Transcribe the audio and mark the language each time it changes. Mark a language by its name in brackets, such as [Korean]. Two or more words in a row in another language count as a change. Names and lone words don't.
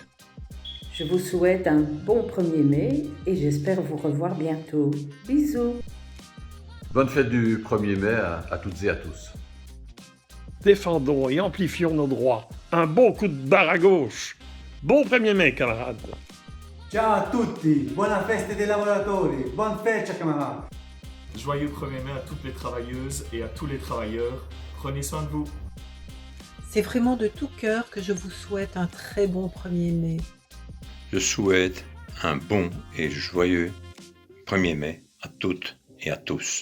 [French] Je vous souhaite un bon 1er mai et j'espère vous revoir bientôt. Bisous. Bonne fête du 1er mai à toutes et à tous. Défendons et amplifions nos droits. Un bon coup de barre à gauche. Bon 1er mai, camarades. [Italian] Ciao a tutti, buona festa dei lavoratori, [French] bonne fête, chers camarades. Joyeux 1er mai à toutes les travailleuses et à tous les travailleurs. Prenez soin de vous. C'est vraiment de tout cœur que je vous souhaite un très bon 1er mai. Je souhaite un bon et joyeux 1er mai à toutes et à tous.